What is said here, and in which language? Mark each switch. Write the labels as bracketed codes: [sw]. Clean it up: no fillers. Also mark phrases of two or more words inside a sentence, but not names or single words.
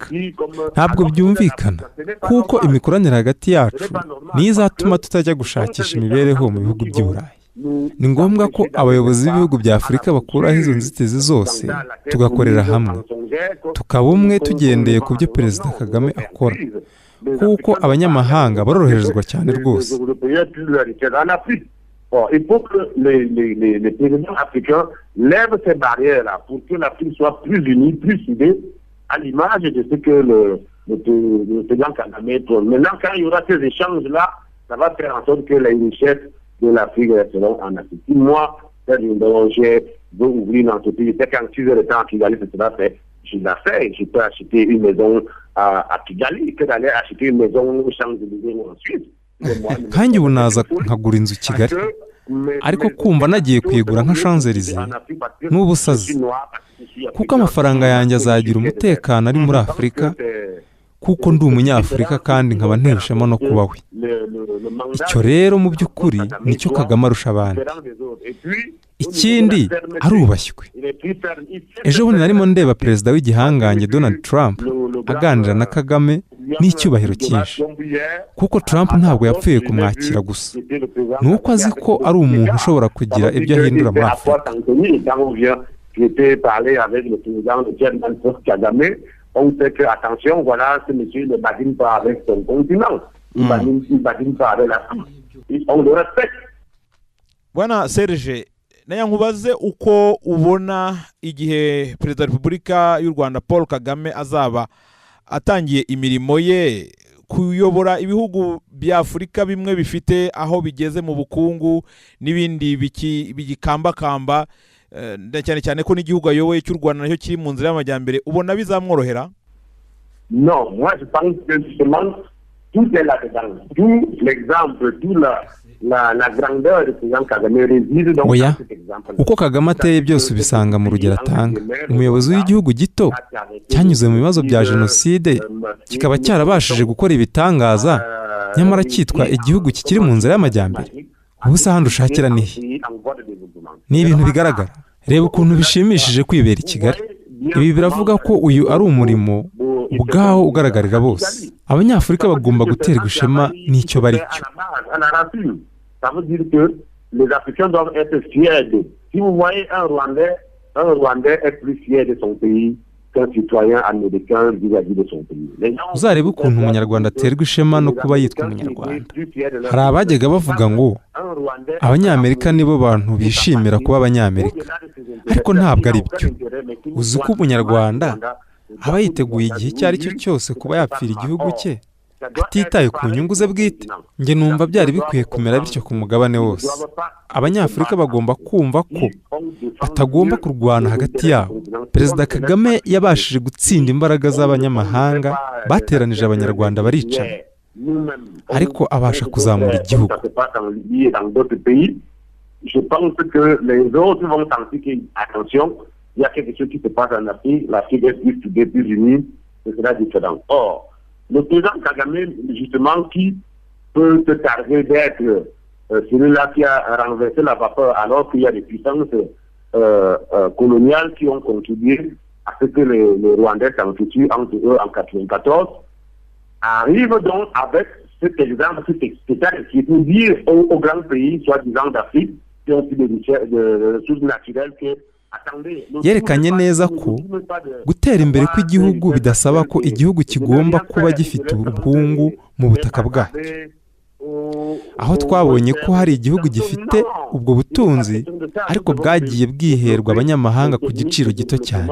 [rw] Ntabwo byumvikana, kuko imikoranire hagati yacu niyo izatuma tutajya gushakisha imibereho mu bihugu by'i Burayi. Ni ngombwa ko abayobozi b'ibihugu bya Afurika bakuraho izo nzitizi zose, tugakorera hamwe, tukaba umwe tugendeye ku byo Perezida Kagame akora, kuko abanyamahanga baroroherezwa cyane rwose. [fr] Il faut que les présidents africains lèvent ces barrières-là pour que l'Afrique soit plus unie, plus soudée, à l'image de ce que le président Kagame prône. Maintenant, quand il y aura ces échanges-là, ça va faire en sorte que les richesses de l'Afrique resteront en Afrique. Si moi, je veux ouvrir une entreprise, c'est qu'en 6 heures de temps à Kigali, c'est cela fait. Je l'ai fait. Je peux acheter une maison à Kigali que d'aller acheter une maison au Champs-Élysées ou en Suisse. [rw] Kandi ubu naza nkagura inzu Kigali, ariko kumva nagiye kuyigura nka Champs-Élysées n'ubusazi, kuko amafaranga yanjye azagira umutekano ari muri Afurika, kuko ndi umunyafurika kandi nkaba nteshema no kuba we. Icyo rero mu by'ukuri nicyo Kagame arusha abandi. Ikindi, arubashywe. Ejo bundi narimo ndeba perezida w'igihangange Donald Trump aganira na Kagame n'icyubahiro cyinshi, kuko Trump ntabwo yapfuye kumwakira gusa, ni uko azi ko ari umuntu ushobora kugira ibyo ahindura muri Afurika. [fr] On sait que, attention, voilà, ce monsieur ne badine pas avec son continent. Il badine pas avec l'Afrique. On le respecte. [rw] Bwana Serge, naya nkubaze uko ubona igihe Perezida wa Repubulika y'u Rwanda Paul Kagame azaba atangiye imirimo ye kuyobora ibihugu bya Afurika bimwe bifite aho bigeze mu bukungu n'ibindi bigikambakamba, cyane cyane ko n'igihugu ayoboye cy'u Rwanda nacyo kiri mu nzira y'amajyambere, ubona bizamworohera? [fr] Non, moi je pense que justement tout est là-dedans. Tout l'exemple, tout la grandeur de président Kagame réside dans cet exemple. [rw] Uko Kagame ateye byose ubisanga mu rugero atanga. Umuyobozi w'igihugu gito cyanyuze mu bibazo bya jenoside kikaba cyarabashije gukora ibitangaza, nyamara cyitwa igihugu kikiri mu nzira y'amajyambere. Ubusa handi ushakira nihe? Ni ibintu bigaragara. Reba ukuntu bishimishije kwibera i Kigali. Ibi biravuga ko uyu ari umurimo ubwaho ugaragarira bose. Abanyafurika bagomba guterwa ishema n'icyo bari cyo. [fr] Ça veut dire que les Africains doivent être fiers d'eux. Si vous voyez un Rwandais est plus fier de son pays qu'un citoyen américain vis-à-vis de son pays. [rw] Uzarebe ukuntu umunyarwanda aterwa ishema no kuba yitwa umunyarwanda. Hari abajyaga bavuga ngo abanyamerika nibo bantu bishimira kuba abanyamerika, ariko ntabwo ari byo. Uzi ko umunyarwanda aba yiteguye igihe icyo ari cyo cyose kuba yapfira igihugu cye atitaye ku nyungu ze bwite. njye numva byari bikwiye kumera bityo ku mugabane wose. Abanyafurika bagomba kumva ko batagomba kurwana hagati yabo. Perezida Kagame yabashije gutsinda imbaraga z'abanyamahanga bateranije abanyarwanda baricana, ariko abasha kuzamura igihugu. [fr] Je pense que les autres vont sentir que, attention, il y a quelque chose qui se passe en Afrique, l'Afrique est plus unie, ce sera différent. Or, le président Kagame, justement, qui peut se targuer d'être celui-là qui a renversé la vapeur alors qu'il y a des puissances coloniales qui ont contribué à ce que les Rwandais s'enfuient entre eux en 1994, arrive donc avec cet exemple qui est pour dire aux grands pays, soi-disant d'Afrique, qui ont des ressources naturelles que [rw] yerekanye neza ko gutera imbere kw'igihugu bidasaba ko igihugu kigomba kuba gifite ubukungu mu butaka bwacyo. Aho twabonye ko hari igihugu gifite ubwo butunzi ariko bwagiye bwiherwa abanyamahanga ku giciro gito cyane.